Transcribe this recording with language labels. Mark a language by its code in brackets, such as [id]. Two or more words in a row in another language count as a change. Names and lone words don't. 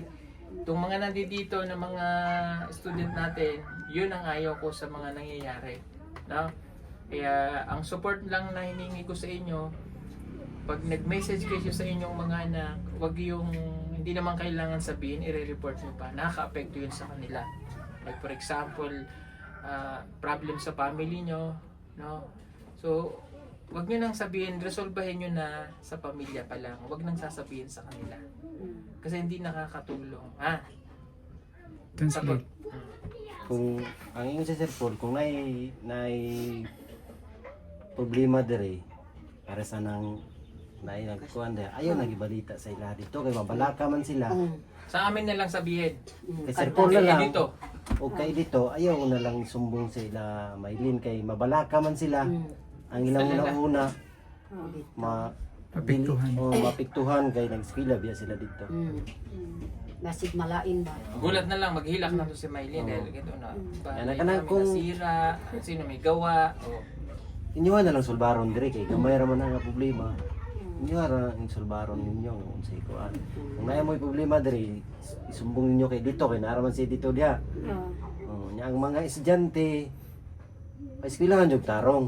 [tl] Itong mga nandito na mga student natin, yun ang ayaw ko sa mga nangyayari. No? Kaya ang support lang na hiningi ko sa inyo, pag nag-message kayo sa inyong mga anak, wag yung hindi naman kailangan sabihin, i-report nyo pa. Nakaka-apekto yun sa kanila. [en] Like for example, problem sa family [tl] nyo, no? So, wag nyo nang sabihin, resolbahin nyo na sa pamilya pa lang. Wag nang sasabihin sa kanila. Kasi hindi nakakatulong. Translate. [ceb] Kung ang ingon sa Sir Paul, kung nay problema dire para sa nang nagkuan dere ayaw nagibalita sa ila dito kay mabalaka man sila. [tl] Sa amin na lang sabihin. Kay Sir Paul na lang. Dito. [ceb] O kay dito ayaw na lang sumbong sa ila Maylin kay mabalaka man sila. Ang ilang una [tl] Apektuhan. [ceb] mapiktuhan kay nag-eskwela biya sila dito. Nasig malain ba? [tl] Gulat na lang, [ceb] maghilak na to [tl] si Maylin dahil ganito na. Yan, Balay kanang namin kung- nasira, sino may gawa. [ceb] Inyuhan na lang sulbaron dire kay gamay ra man ang problema. Inyuhan ra ang sulbaron ninyo sa ikuan. Kung naay mo'y problema dire, isumbong ninyo kay dito kay naaraman si dito diha. Nya ang mga estudyante eskwelahan jud tarong.